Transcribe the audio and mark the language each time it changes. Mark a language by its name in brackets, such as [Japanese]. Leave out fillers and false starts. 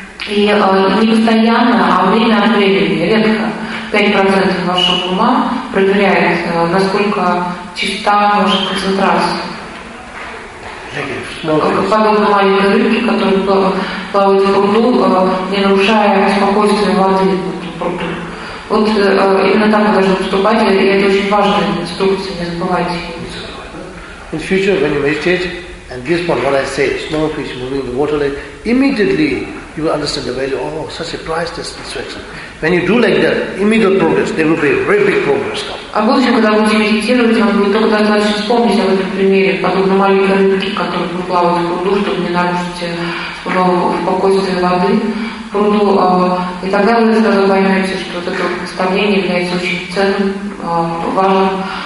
[Russian] И не постоянно, а время от времени, редко 5% вашего ума проверяет, насколько чиста ваша концентрация. Подобно маленькой рыбке, которая плавает в пруду, не нарушая спокойствие воды в пруду. Вот именно так мы должны поступать, и это очень важная инструкция, не забывайте. [English] In future, when you meditate, and this one, what I say, small fish moving the water lake, immediately you will understand the value. Oh, such a priceless instruction. When you do like that, immediate progress, there will be a very big progress. [Russian] А в будущем, когда будете медитировать, вам не только достаточно вспомнить об этом примере, подобно маленькой рыбке, которая плавает в пруду, чтобы не нарушить спокойствие воды в пруду, и тогда вы сразу поймете, что вот это представление является очень ценным, важным.